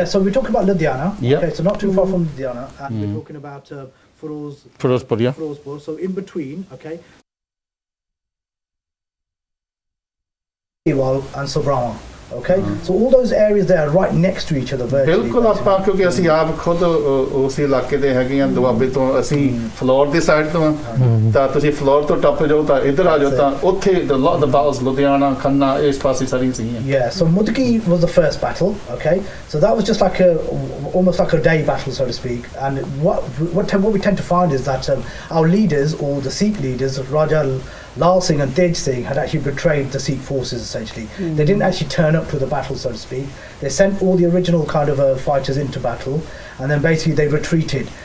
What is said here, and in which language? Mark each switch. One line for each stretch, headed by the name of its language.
English: Yeah, so we're talking about Ludhiana. Yeah. Okay, so not too far from Ludhiana, and we're talking about Firozpur, yeah. Firozpur. So in between, okay. And Sobrama. Okay, so all those areas there are right next to each other virtually.
Punjabi: ਬਿਲਕੁਲ ਆਪਾਂ ਕਿਉਂਕਿ ਅਸੀਂ ਆਪ ਖੁਦ ਉਸ ਇਲਾਕੇ ਦੇ ਹੈਗੇ ਆ, ਦੁਆਬੇ ਤੋਂ ਅਸੀਂ ਫਲੋਰ ਦੀ ਸਾਈਡ ਤੋਂ ਤਾਂ ਤੁਸੀਂ ਫਲੋਰ ਤੋਂ ਟੱਪ ਜਾਓ ਤਾਂ ਇੱਧਰ ਆ ਜਾਓ ਤਾਂ ਉੱਥੇ
English: the lot of the battles
Punjabi: Ludhiana Khanna ਇਸ ਪਾਸੇ ਸਾਰੀਆਂ ਸੀਗੀਆਂ.
English: Yeah, so Mudki was the first battle. Okay, so that was just like almost like a day battle, so to speak. And what we tend to find is that our leaders, or the Sikh leaders, Raja Lal Singh and Tej Singh, had actually betrayed the Sikh forces essentially. They didn't actually turn up to the battle, so to speak. They sent all the original kind of fighters into battle, and then basically they retreated.